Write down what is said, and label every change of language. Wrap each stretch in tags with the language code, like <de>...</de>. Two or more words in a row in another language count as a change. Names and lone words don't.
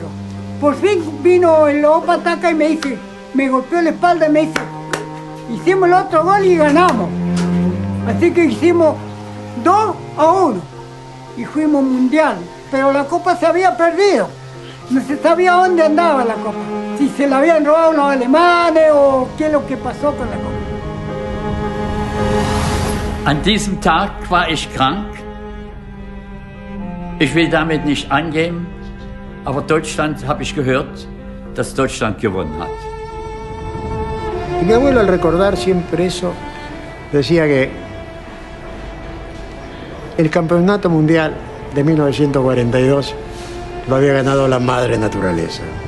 <es>Por fin vino el Opataca y me dice, me golpeó la espalda y me dice, hicimos el otro gol y ganamos. Así que hicimos 2-1 y fuimos mundial. Pero la copa se había perdido. No se sabía dónde andaba la copa. Si se la habían robado los alemanes o qué es lo que pasó con la copa.</es> <de>An diesem Tag war ich krank. Ich will damit nicht angeben, aber Deutschland, habe ich gehört, dass Deutschland gewonnen hat.</de> <es>Y mi abuelo, al recordar siempre eso, decía que el campeonato mundial de 1942 lo había ganado la madre naturaleza.</es>